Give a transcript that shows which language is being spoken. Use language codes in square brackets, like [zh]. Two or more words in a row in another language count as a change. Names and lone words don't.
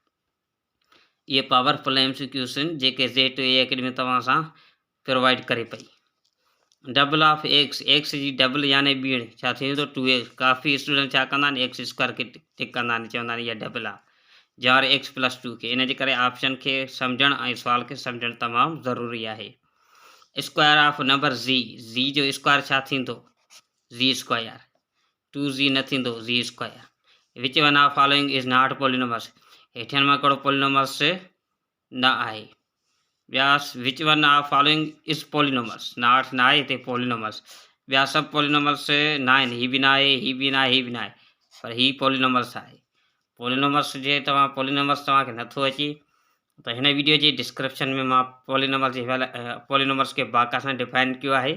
[sd] इहे [en] powerful MCQs [sd] आहिनि जेके J2A अकेडमी तव्हां सां प्रोवाइड करे पई। [en] double of x [sd] जी डबल यानी ॿीण छा थींदो 2x। काफ़ी स्टूडेंट छा कंदा आहिनि x² खे टिक कंदा आहिनि, चवंदा आहिनि इहा डबल आहे, जार x + 2 खे। इन जे करे ऑप्शन खे सम्झणु ऐं सुवाल खे सम्झणु तमामु ज़रूरी आहे। [en] square of number z [sd] जो स्क्वायर छा थींदो, z², 2z न थींदो z²। [en] which one of following is not polynomials. [sd] हेठियनि मां कहिड़ो पॉलिनॉमल्स न आहे। [en] Vyas which one of following is polynomials, नॉट [sd] न आहे, हिते [en] पॉलिनॉमल्स। [sd] ॿिया सभु पॉलिनॉमल्स न आहिनि, हीअ बि न आहे, हीअ बि न आहे, हीअ बि न आहे, पर हीअ पॉलिनॉमल्स आहे। पॉलिनॉमर्स जे पॉलिनॉमर्स तव्हांखे नथो अचे त हिन वीडियो जे डिस्क्रिप्शन में मां पॉलिनॉमर्स खे बाक़ाइदा डिफाइन कयो आहे।